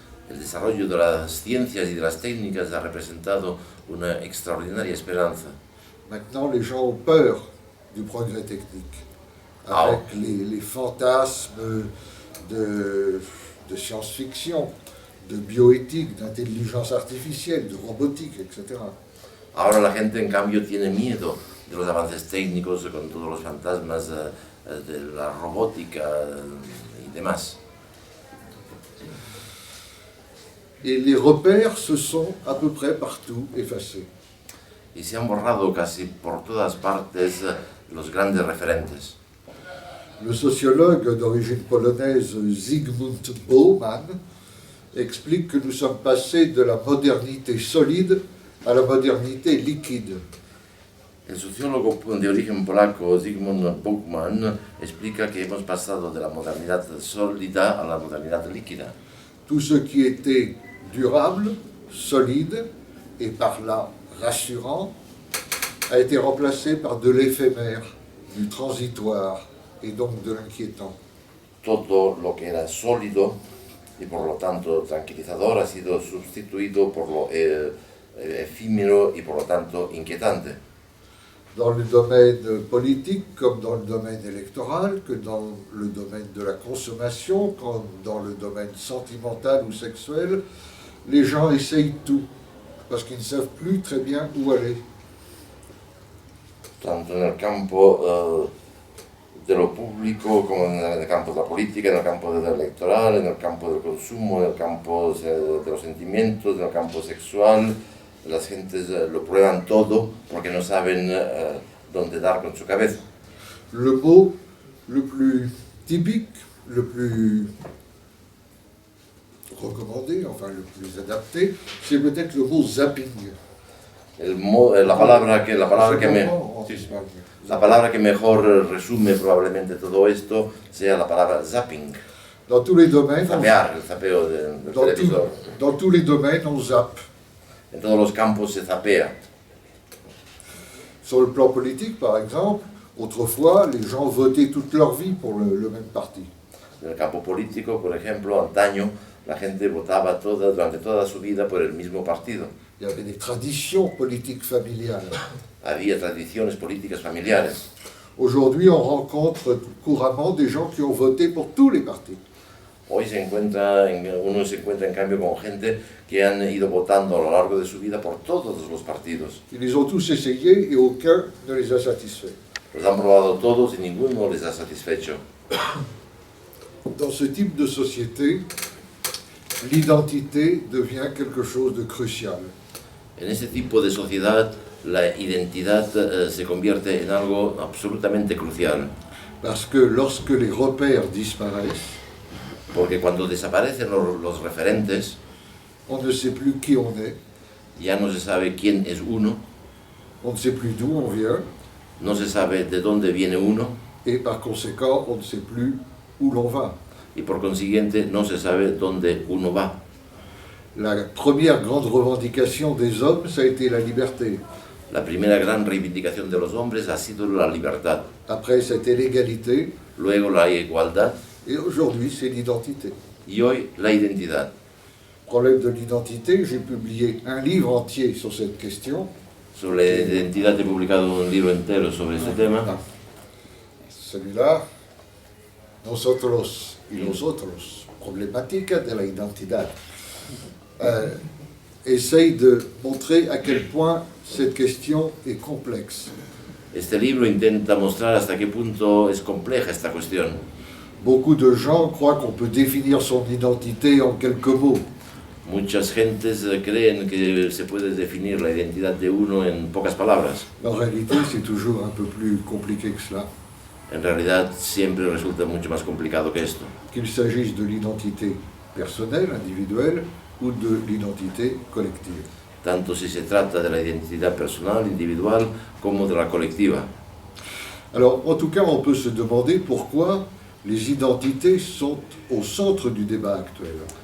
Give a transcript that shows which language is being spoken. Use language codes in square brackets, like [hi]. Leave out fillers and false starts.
[es] El desarrollo de las ciencias y de las técnicas ha representado una extraordinaria esperanza. [fr] Maintenant, les gens ont peur du progrès technique, avec les fantasmes de science-fiction, de bioéthique, d'intelligence artificielle, de robotique, etc. [es] Ahora la gente, en cambio, tiene miedo de los avances técnicos, con todos los fantasmas de la robótica y demás. [fr] Et les repères se sont à peu près partout effacés. [es] Y se han borrado casi por todas partes los grandes referentes. [fr] Le sociologue d'origine polonaise Zygmunt Bauman explique que nous sommes passés de la modernité solide à la modernité liquide. [es] El sociólogo de origen polaco Zygmunt Bauman explica que hemos pasado de la modernidad sólida a la modernidad líquida. [fr] Tout ce qui était durable, solide et par là rassurant a été remplacé par de l'éphémère, du transitoire et donc de l'inquiétant. [es] Todo lo que era sólido y por lo tanto tranquilizador ha sido sustituido por lo efímero y por lo tanto inquietante. [fr] dans le domaine politique comme dans le domaine électoral, que dans le domaine de la consommation, comme dans le domaine sentimental ou sexuel. Les gens essayent tout, parce qu'ils ne savent plus très bien où aller. [es] Tanto en el campo de lo público como en el campo de la política, en el campo de lo electoral, en el campo del consumo, en el campo de los sentimientos, en el campo sexual. Las gentes lo prueban todo porque no saben dónde dar con su cabeza. [fr] Le mot le plus typique, le plus recommandé, enfin le plus adapté, c'est peut-être le mot zapping. [es] La palabra que [fr] En Espagne. [es] la palabra que mejor resume probablemente todo esto sea la palabra zapping. [fr] Dans tous les domaines, [es] Zapear, el zapeo del televisor. [fr] dans tous les domaines, on zappe. [es] En todos los campos se zapea. [fr] Sur le plan politique, par exemple, autrefois, les gens votaient toute leur vie pour le même parti. [es] En el campo político, por ejemplo, antaño la gente votaba durante toda su vida por el mismo partido. [fr] Il y avait des traditions politiques familiales. [es] Había tradiciones políticas familiares. [fr] Aujourd'hui, on rencontre couramment des gens qui ont voté pour tous les partis. [es] Hoy uno se encuentra en cambio con gente que han ido votando a lo largo de su vida por todos los partidos. [fr] Ils les ont tous essayés et aucun ne les a satisfaits. [es] Los han probado todos y ninguno les ha satisfecho. [fr] Dans ce type de société, l'identité devient quelque chose de crucial. [es] En ese tipo de sociedad, la identidad se convierte en algo absolutamente crucial. [fr] Parce que lorsque les repères disparaissent, [es] Porque cuando desaparecen los referentes, [fr] on ne sait plus qui on est, [es] ya no se sabe quién es uno, [fr] on ne sait plus d'où on vient, [es] no se sabe de dónde viene uno, [fr] et par conséquent, on ne sait plus où l'on va. [es] y por consiguiente no se sabe dónde uno va. [fr] La première grande revendication des hommes, ça a été la liberté. [es] La primera gran reivindicación de los hombres ha sido la libertad, [fr] Après, c'était l'égalité, [es] luego la igualdad [fr] et aujourd'hui, c'est l'identité. [es] y hoy la identidad. [fr] Problème de l'identité, j'ai publié un livre entier sur cette question. [es] Sobre la identidad he publicado un libro entero sobre ese tema. [fr] Celui-là, Nosotros y los otros, Problemática de la identidad, essaye de montrer à quel point cette question est complexe. [es] Este libro intenta mostrar hasta qué punto es compleja esta cuestión. [fr] Beaucoup de gens croient qu'on peut définir son identité en quelques mots. [es] Muchas gentes creen que se puede definir la identidad de uno en pocas palabras. [fr] En réalité, c'est toujours un peu plus compliqué que cela. [es] En realidad siempre resulta mucho más complicado que esto. [fr] Qu'il s'agisse de l'identité personnelle, individuelle, ou de l'identité collective. [es] Tanto si se trata de la identidad personal, individual, como de la colectiva. [fr] Alors, en tout cas, on peut se demander pourquoi les identités sont au centre du débat actuel.